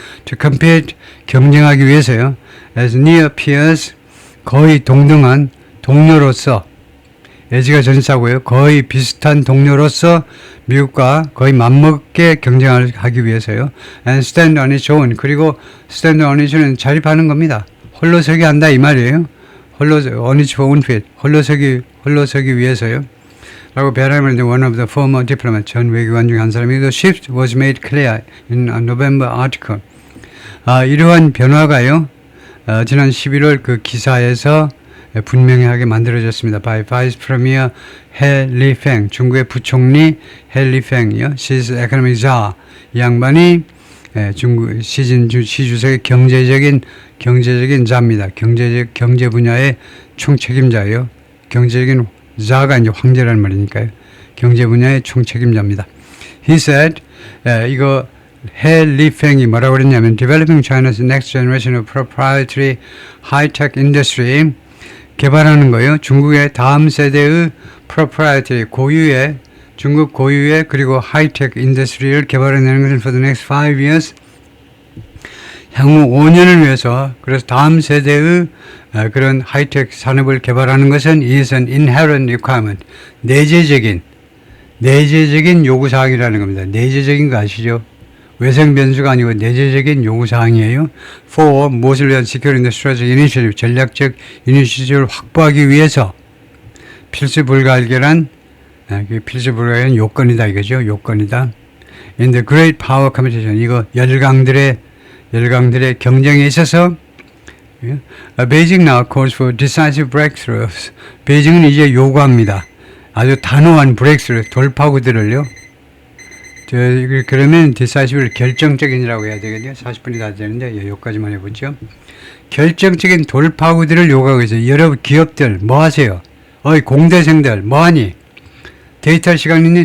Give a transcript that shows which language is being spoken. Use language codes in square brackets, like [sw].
[en] To compete, [ko] 경쟁하기 위해서요. [en] As near peers, [ko] 거의 동등한 동료로서, 예지가 전사고요. 거의 비슷한 동료로서 미국과 거의 맞먹게 경쟁을 하기 위해서요. [en] And stand on its own. 그리고 stand on its own은 [ko] 자립하는 겁니다. 홀로서기 한다 이 말이에요. [en] on its own feet. [ko] 홀로서기 위해서요. 라고 배라면 [en] one of the former diplomats, [ko] 전 외교관 중 한 사람이 [en] The shift was made clear in a November article. [ko] 이러한 변화가요. 지난 11월 그 기사에서 분명하게 만들어졌습니다. [en] By Vice Premier He Lifeng, [ko] 중국의 부총리 [en] He Lifeng이요. She's economic czar. [ko] 이 양반이 중국 시 주석의 경제적인 자입니다. 경제 분야의 총책임자예요. 경제적인 자가 이제 황제라는 말이니까요. 경제 분야의 총책임자입니다. [en] He said, [ko] 이거 He Lifeng이 뭐라고 그랬냐면 [en] Developing China's next generation of proprietary high-tech industry, [ko] 개발하는 거예요. 중국의 다음 세대의 proprietary, 중국 고유의 그리고 하이텍 인더스트리를 개발해내는 것은 [en] for the next 5 years, [ko] 향후 5년을 위해서, 그래서 다음 세대의 그런 하이텍 산업을 개발하는 것은 [en] is an inherent requirement, [ko] 내재적인 요구사항이라는 겁니다. 내재적인 거 아시죠? 외생 변수가 아니고 내재적인 요구사항이에요. For 무엇을 위한 [en] Securing the Strategic Initiative [ko] 전략적 이니시티브를 확보하기 위해서 필수불가결한 필수불가결한 요건이다 이거죠. 요건이다. [en] In the Great Power Competition [ko] 이거 열강들의 경쟁에 있어서 [en] Beijing now calls for decisive breakthroughs. [ko] 베이징은 이제 요구합니다. 아주 단호한 breakthrough 돌파구들을요. 그러면 decisive를 결정적인이라고 해야 되겠네요. 40분이 다 되는데 여기까지만 해보죠. 결정적인 돌파구들을 요구하고 있어요. 여러분 기업들 뭐 하세요? 어이 공대생들 뭐하니? 데이트할 시간 있니?